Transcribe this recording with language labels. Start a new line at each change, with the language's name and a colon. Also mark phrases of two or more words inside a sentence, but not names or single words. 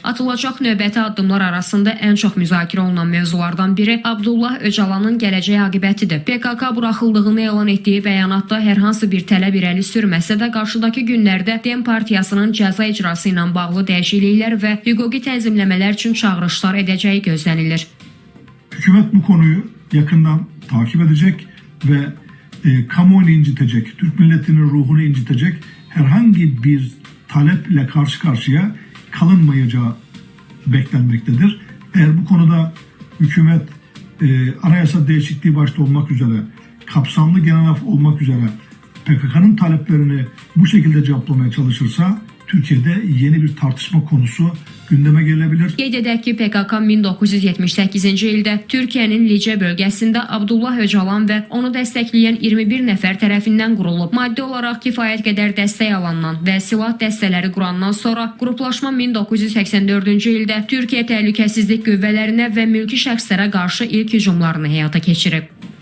Azerbaijani: Atılacaq növbəti addımlar arasında ən çox müzakirə olunan mövzulardan biri Abdullah Öcalanın gələcək aqibətidir. PKK buraxıldığını elan etdiyi bəyanatda hər hansı bir tələb irəli sürməsə də qarşıdakı günlərdə DEM partiyasının cəza icrası ilə bağlı dəyişikliklər və hüquqi tənzimləmələr üçün çağırışlar edəcəyi gözlənilir.
Turkish: Hükümet bu konuyu yakından takip edecek ve kamuoyunu incitecek, Türk milletinin ruhunu incitecek herhangi bir taleple karşı karşıya kalınmayacağı beklenmektedir. Eğer bu konuda hükümet anayasa değişikliği başta olmak üzere, kapsamlı genel af olmak üzere PKK'nın taleplerini bu şekilde cevaplamaya çalışırsa Türkiye'de yeni bir tartışma konusu gündeme gelebilir.
Azerbaijani: Qeyd edək ki, PKK 1978-ci ildə Türkiyənin Licə bölgəsində Abdullah Öcalan və onu dəstəkləyən 21 nəfər tərəfindən qurulub. Maddi olaraq kifayət qədər dəstək alandan və silah dəstələri qurandan sonra qruplaşma 1984-cü ildə Türkiyə Təhlükəsizlik qüvvələrinə və mülki şəxslərə qarşı ilk hücumlarını həyata keçirib.